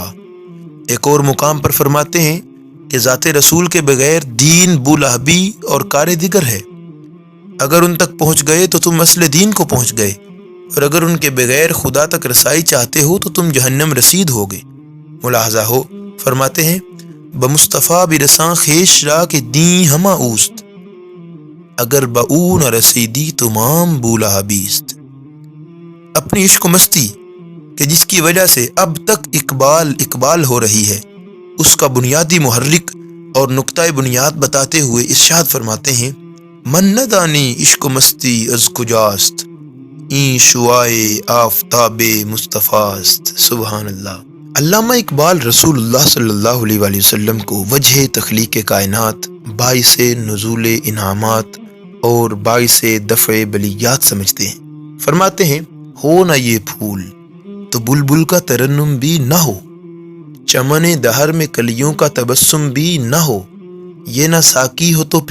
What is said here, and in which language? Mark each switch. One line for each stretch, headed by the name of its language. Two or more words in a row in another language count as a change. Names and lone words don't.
Urdu: ایک اور مقام پر فرماتے ہیں کہ ذات رسول کے بغیر دین بولہبی اور کار دیگر ہے، اگر ان تک پہنچ گئے تو تم اصل دین کو پہنچ گئے، اور اگر ان کے بغیر خدا تک رسائی چاہتے ہو تو تم جہنم رسید ہوگے۔ ملاحظہ ہو فرماتے ہیں،
Persian: بمصطفیٰ برساں خیش را کہ دین ہما اوست، اگر بہو نہ رسیدی تمام بولہبیست۔
Urdu: اپنی عشق و مستی کہ جس کی وجہ سے اب تک اقبال ہو رہی ہے، اس کا بنیادی محرک اور نقطۂ بنیاد بتاتے ہوئے ارشاد فرماتے ہیں،
Persian: من ندانی عشق و مستی از کجاست، این شعائے آفتاب مصطفیٰست۔
Arabic: سبحان اللہ۔
Urdu: علامہ اقبال رسول اللہ صلی اللہ علیہ وآلہ وسلم کو وجہ تخلیق کائنات، باعث نزول انعامات اور باعث دفع بلیات سمجھتے ہیں۔ فرماتے ہیں، ہو نہ یہ پھول تو بلبل کا ترنم بھی نہ ہو، چمن دہر میں کلیوں کا تبسم بھی نہ ہو، یہ نہ ساقی ہو تو